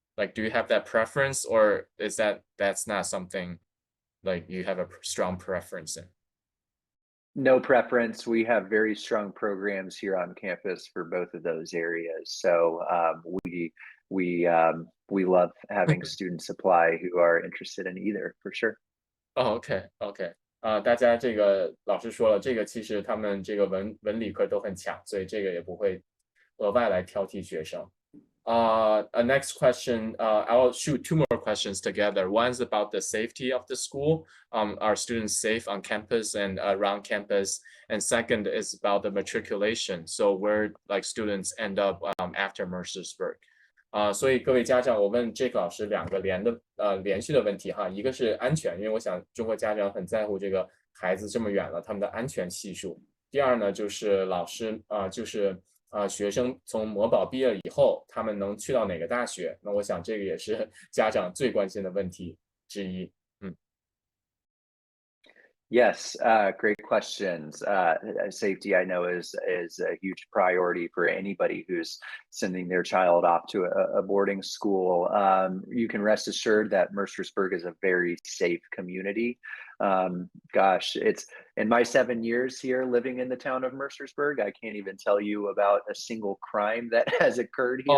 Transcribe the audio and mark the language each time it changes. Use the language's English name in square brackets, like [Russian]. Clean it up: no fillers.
[English] Like, do you have that preference, or is that's not something like you have a strong preference in? No preference. We have very strong programs here on campus for both of those areas. So we love having students apply who are interested in either for sure. [Chinese] 哦，OK，OK，大家这个老师说了，这个其实他们这个文理科都很强，所以这个也不会额外来挑剔学生。 [English] Next question, I'll shoot 2 more questions together. One is about the safety of the school. Are students safe on campus and around campus? And second is about the matriculation. So where like students end up after Mercersburg. [Chinese] 所以各位家长，我问这个老师2个连续的问题哈，一个是安全，因为我想中国家长很在乎这个孩子这么远了他们的安全系数。第二呢，就是老师学生从魔堡毕业以后，他们能去到哪个大学？那我想这个也是家长最关心的问题之一。 [English] Yes, great questions. Safety, I know, is a huge priority for anybody who's sending their child off to a boarding school. You can rest assured that Mercersburg is a very safe community. Gosh, it's in my 7 years here living in the town of Mercersburg, I can't even tell you about a single crime that has occurred here